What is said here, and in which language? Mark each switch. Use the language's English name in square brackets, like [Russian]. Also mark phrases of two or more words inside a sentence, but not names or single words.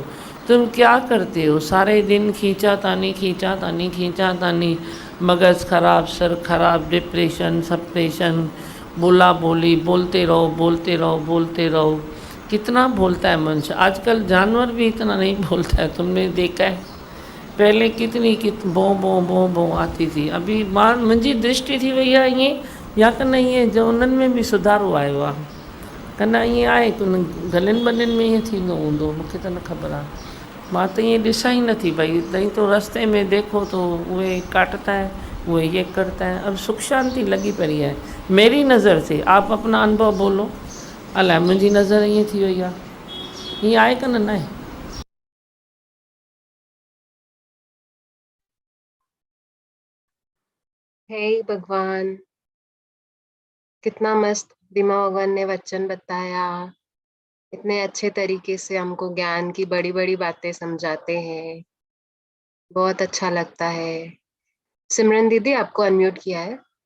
[Hindi] तुम क्या करते हो सारे दिन? खींचा तानी, मगज खराब, सर खराब, [English] depression, suppression, [Hindi] बोला बोली, बोलते रहो। कितना बोलता है मनुष्य? आजकल जानवर भी इतना नहीं बोलता है, तुमने देखा है? पहले कितनी बो आती थी। [Sindhi] अभी मां मुंहिंजी दृष्टि थी वई आहे ईअं, या कन ईअं जो उन्हनि में बि सुधारो आयो आहे, कन ईअं आहे की गलियुनि ॿलियुनि में ईअं थींदो हूंदो, मूंखे त न ख़बर आहे। मां त ईअं ॾिसां ई नथी भई, [Hindi] नहीं तो रास्ते में देखो तो उहे काटता है, वो ये करता है। अब सुख शांति लगी पड़ी है मेरी नज़र से। आप अपना अनुभव बोलो, [Sindhi] अलाए मुंहिंजी नज़र ईअं थी वई आहे, ईअं आहे कन न आहे? [Hindi] हे भगवान, कितना मस्त दिमा भगवान ने वचन बताया, इतने अच्छे तरीके से हमको ज्ञान की बड़ी बड़ी बातें समझाते हैं, बहुत अच्छा लगता है। सिमरन दीदी आपको अनम्यूट किया है।